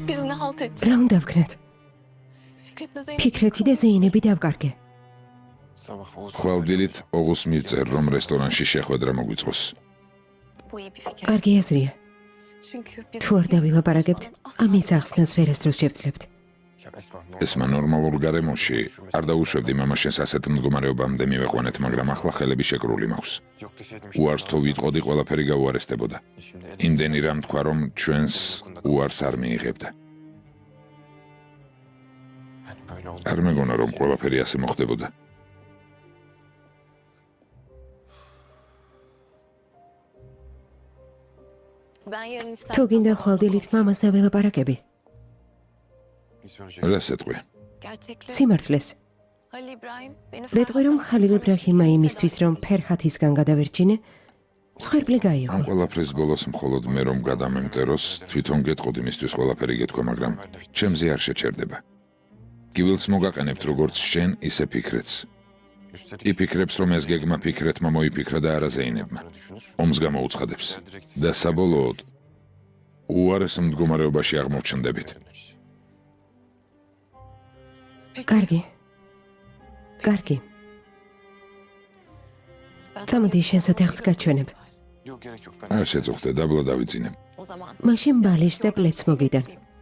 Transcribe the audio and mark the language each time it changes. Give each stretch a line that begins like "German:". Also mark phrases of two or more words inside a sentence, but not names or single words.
Turkish: Ne halt edeceğim?
Georgian: რა უნდა ვქნათ?
Turkish: Fikret'le Zeynep.
Georgian: ფიქრეთი და ზეინები დავკარგე. ხვალდილით ოღუს მივწერ, რომ რესტორანში შეხვედრა მოგვიწყოს.
Turkish: Bu iyi bir fikir.
Georgian: კარგი აზრია.
Turkish: Çünkü biz
Georgian: თუ არ დავილაპარაკებთ, ამის ახსნას ვერასდროს შევძლებთ. ესმა ნორმალურ გარემოში არ დაუშვებდი მამაშენს ასეთ მდგომარეობამდე მივეყვანეთ, მაგრამ ახლა ხელები შეკრული მაქვს. უარს თუ ვიტყოდი, ყველაფერი გაუარესდებოდა. იმდენი რამ თქვა, რომ ჩვენს უარს არ მიიღებდა. არ მეგონა, რომ ყველაფერი ასე მოხდებოდა.
Turkish: ben yarın istersen...
Georgian: თუ გინდა ხვალდილით მამას დავილაპარაკები, რა სეტყვი?
Turkish: Gerçekleri.
Georgian: სიმართლეს.
Turkish: Halil İbrahim beni
Georgian: ვეტყვი, რომ ხალილ ებრაჰიმა იმისთვის, რომ ფერჰათისგან გადავერჩინე, მსხვერპლი ამ გაიღო. ყველაფრის ბოლოს მხოლოდ მე რომ გადამემტეროს, თვითონ გეტყოდი მისთვის ყველაფერი გეთქვა, მაგრამ ჩემზე არ შეჩერდება. გივილს მოგაყენებთ როგორც შენ, ისე ფიქრეთს. იფიქრებს, რომ ეს გეგმა ფიქრეთმა მოიფიქრა და არა ზეინებმა. ომს გამოუცხადებს. და საბოლოოდ უარეს მდგომარეობაში აღმოჩნდებით. კარგი. კარგი. წამოდი შენს ოთახს გაჩვენებ. არ შეწუხდე, დაბლა დავიძინებ.
Turkish: O zaman
Georgian: მაშინ ბალიშს და პლედს მოგიდან.